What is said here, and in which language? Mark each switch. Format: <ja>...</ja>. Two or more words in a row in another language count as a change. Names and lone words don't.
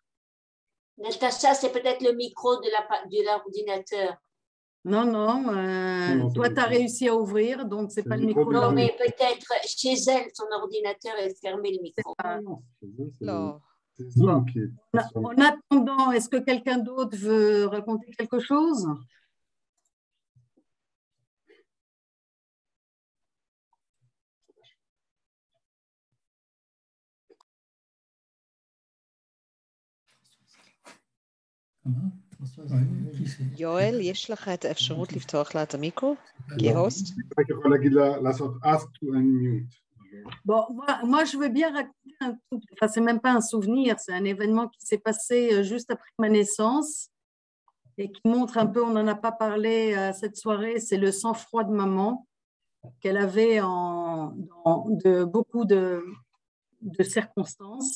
<fr>Natacha, c'est peut-être le micro de l'ordinateur. Non, non, toi, tu as réussi à ouvrir, donc ce n'est pas le micro. Non, mais peut-être chez elle, son ordinateur est fermé, le micro. Non. Bon. En attendant, est-ce que quelqu'un d'autre veut raconter quelque chose?</fr> <he>יואל, יש לך את האפשרות לפתוח לה את המיקרו כהוסט?</he> <fr>Bon, moi, je veux bien raconter un truc. Enfin, c'est même pas un souvenir, c'est un événement qui s'est passé juste après ma naissance et qui montre un peu, on n'en a pas parlé à cette soirée, c'est le sang-froid de maman qu'elle avait de beaucoup de circonstances.</fr>